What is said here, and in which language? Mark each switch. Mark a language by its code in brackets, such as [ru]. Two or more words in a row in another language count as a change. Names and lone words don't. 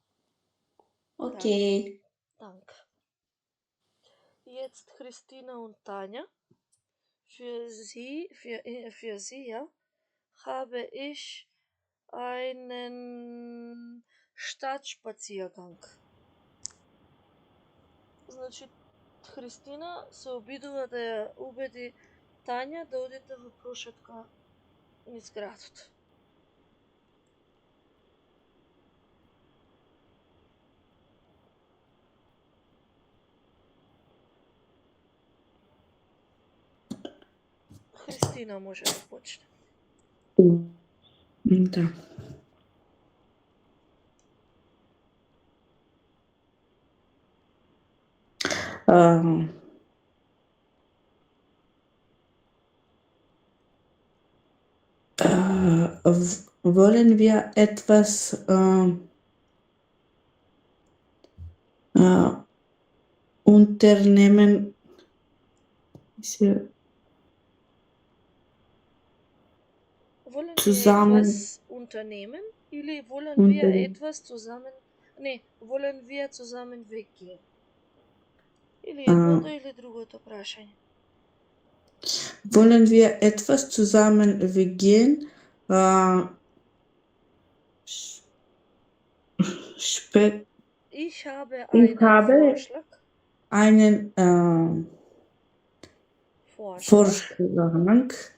[de] Okay. Danke. Jetzt Christina und Tanja. Für sie, ja, habe ich einen Stadtspaziergang. [mk] Значи, Христина се обидува да ја убеди Тања да одите во прошетка низ градот. Христина може да почне. Да. [de] Wollen wir etwas unternehmen? Wollen Zusammen. wir etwas unternehmen или wollen wir etwas zusammen? Не, wollen wir zusammen weggehen? [mk] Или едното или другото прашање. [de] Wollen wir etwas zusammen weggehen? Ich habe einen Vorschlag. Einen Vorschlag.